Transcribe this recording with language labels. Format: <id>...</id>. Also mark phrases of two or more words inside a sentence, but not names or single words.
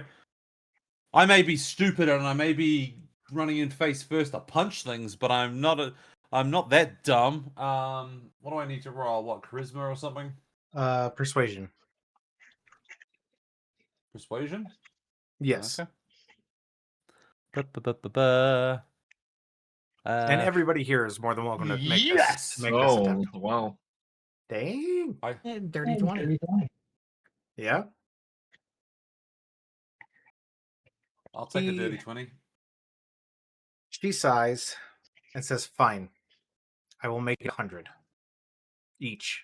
<en>I may be stupid and I may be running in face first to punch things, but I'm not that dumb. What do I need to roll? What, charisma or something? Persuasion. Persuasion? Yes. Okay. Ba-ba-ba-ba-ba. And everybody here is more than welcome to make Yes! this Oh, attempt. wow. Dang. Dirty 20. Yeah. I'll take a dirty 20. She sighs and says, "Fine, I will make it 100 each."</en>